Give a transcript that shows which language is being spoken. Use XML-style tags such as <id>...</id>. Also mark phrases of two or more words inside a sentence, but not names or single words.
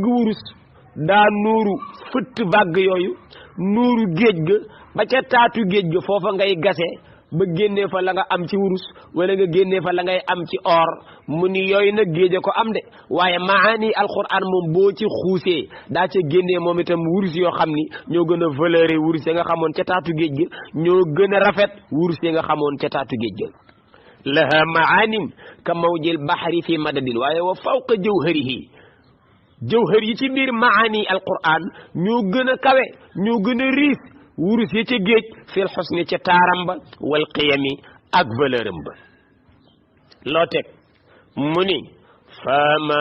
<wo>wurus daa nuuru fëtt vague yooyu nuuru géej ga ba ca taatu géej ga foofa ngay gase ba génnee fa la nga am ci wurus wala nga génnee fa la ngay am ci or mu ni yooyu nag géej ko am de waaye maani alquran moom boo ci xuusee daa ca génnee moom itam wurus yoo xam ni ñoo gën a valeur wurus ya nga xamoon ca taatu géej ga ñoo gën a rafet wurus ya nga xamoon ca taatu géej ga</wo> <ar>لها معان كموج البحر في مدد</ar> <wo>waaye</wo> <ar>وفوق جوهره</ar> <wo>jawhar yi ci biir maani alquran ñoo gën a kawe ñoo gën a riis wurus ya ca géej</wo> <ar>في الحسن</ar> <wo>ca taaram ba wal qiyami ak valeuram ba loo teg mu ni fama</wo>